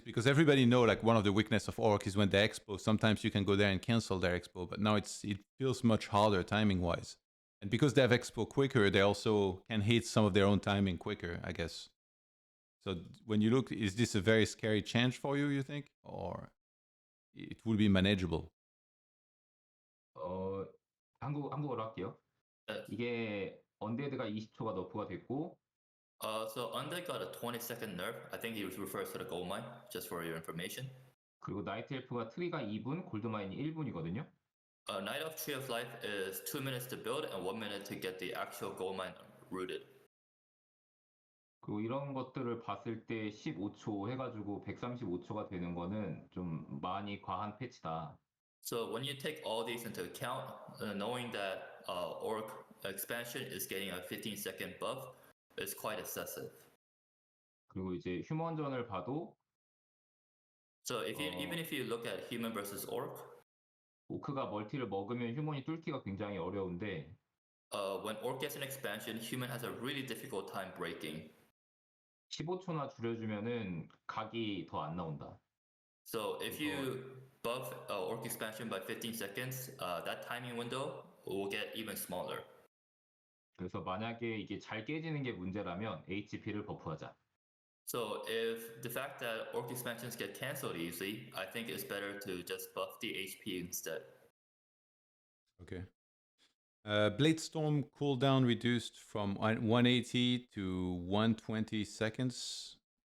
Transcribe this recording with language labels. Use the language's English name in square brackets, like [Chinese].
[English] Because everybody know like one of the weakness of Orc is when they expo. Sometimes you can go there and cancel their expo, but now it feels much harder timing wise. And because they have expo quicker, they also can hit some of their own timing quicker, I guess. So when you look, is this a very scary change for you think? Or it will be manageable? [Korean] 한국어로 할게요. [English] Yes. [Korean] 이게 언데드가 20초가 너프가 됐고, [English] So Undead got a 20-second nerf. I think he refers to the gold mine, just for your information. [Korean] 그리고 나이트 엘프가 트리가 2분, 골드마인이 1분이거든요. [English] Night of Tree of Life is 2 minutes to build and 1 minute to get the actual gold mine rooted. [Korean] 그리고 이런 것들을 봤을 때 15초 해가지고 135초가 되는 거는 좀 많이 과한 패치다. [English] So when you take all these into account, knowing that Orc expansion is getting a 15-second buff is quite excessive. [Korean] 그리고 이제 휴먼전을 봐도 [English] So even if you look at human versus Orc, [Korean] 오크가 멀티를 먹으면 휴먼이 뚫기가 굉장히 어려운데 [English] when Orc gets an expansion, human has a really difficult time breaking. [Korean] 15초나 줄여주면은 각이 더 안 나온다. [English] So if you buff Orc expansion by 15 seconds, that timing window will get even smaller. [Korean] 그래서 만약에 이게 잘 깨지는 게 문제라면 HP를 버프하자. [English] So if the fact that Orc expansions get cancelled easily, I think it's better to just buff the HP instead. Okay. Bladestorm cooldown reduced from 180 to 120 seconds.